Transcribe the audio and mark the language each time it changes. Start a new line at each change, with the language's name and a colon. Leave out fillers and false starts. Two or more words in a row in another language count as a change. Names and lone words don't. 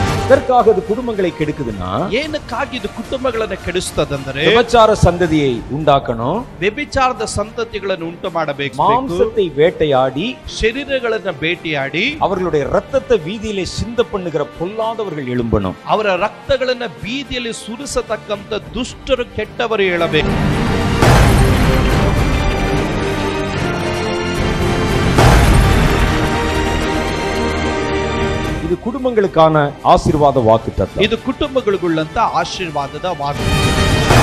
Tamil: எதற்காக இது குடும்பங்களை கெடுக்குதுன்னா,
Kannada: ಏನಕ್ಕಾಗಿ ಇದು ಕುಟುಂಬಗಳನ್ನು ಕೆಡಿಸುತ್ತದಂದರೆ
Tamil: விபச்சார சந்ததியை உண்டாக்கணும்,
Kannada: ವ್ಯಭಿಚಾರದ ಸಂತತಿಗಳನ್ನು ಉಂಟು ಮಾಡಬೇಕು,
Tamil: மாம்சத்தை வேட்டையாடி
Kannada: ಶರೀರಗಳನ್ನು ಬೇಟೆಯಾಡಿ
Tamil: அவர்களுடைய ரத்தத்தை வீதியிலே சிந்த பண்ணுகிற பொல்லாதவர்கள் எழும்பணும்.
Kannada: ಅವರ ರಕ್ತಗಳನ್ನು ಬೀದಿಯಲ್ಲಿ ಸುರಿಸತಕ್ಕಂತ ದುಷ್ಟರು ಕೆಟ್ಟವರು ಹೇಳಬೇಕು.
Tamil: இது குடும்பங்களுக்கான ஆசீர்வாத வாக்குத்தத்தம்.
Kannada: ಇದು ಕುಟುಂಬಗಳಿಗುಳ್ಳಂತ ಆಶೀರ್ವಾದದ ವಾಗ್ದಾನ.